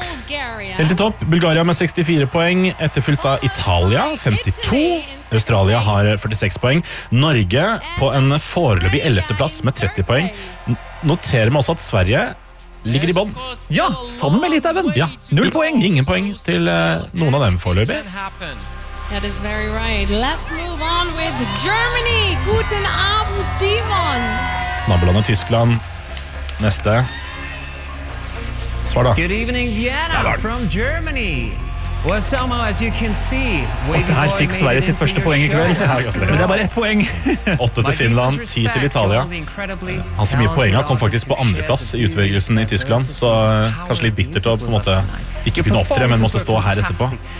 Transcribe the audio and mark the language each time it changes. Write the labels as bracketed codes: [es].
[no] Helt til topp, Bulgaria med 64 poeng, etterfylt av Italia 52, Australia har 46 poeng, Norge på en foreløpig 11. Plass med 30 poeng. Noterer vi også at Sverige ligger I bånd. Ja, sammen med Litauen. Ja, 0 poeng. Ingen poeng til noen av dem foreløpig. [en] That is very right. Let's move on with Germany. [de] Guten Abend, Simon. [no] Nabolandet Tyskland. Neste. Svar da. [en] Good evening, Vienna from Germany. Well, Selma, as you can see, [no] og der fikk Sverige sitt første poeng I kveld. Men det bare ett poeng. 8 til Finland, 10 til Italia. Han så mye poeng kom faktisk på andre plass I utvelgelsen I Tyskland, så kanskje litt bittert å på en måte ikke kunne opptre, men måtte stå her etterpå.